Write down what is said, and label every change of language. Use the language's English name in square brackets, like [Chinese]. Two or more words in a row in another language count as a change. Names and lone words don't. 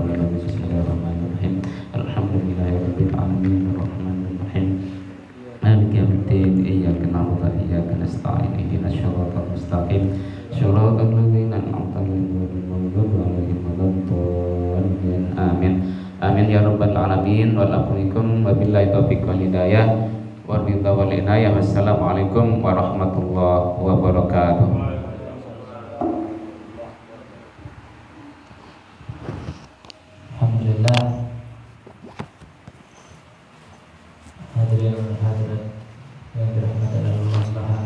[Arabic] الرجيم بسم الله الرحمن الرحيم الحمد لله رب العالمين الرحمن الرحيم مالك يوم الدين إياك نعبد وإياك نستعين اهدنا الصراط المستقيم صراط الذين أنعمت عليهم غير المغضوب عليهم ولا الضالين آمين آمين يا رب العالمين وعافاكم وبالله التوفيق والهداية والرضا والعناية. والسلام عليكم ورحمة الله وبركاته. Alhamdulillah, [Indonesian] hadirin dan hadirat yang dirahmati Allah Subhanahu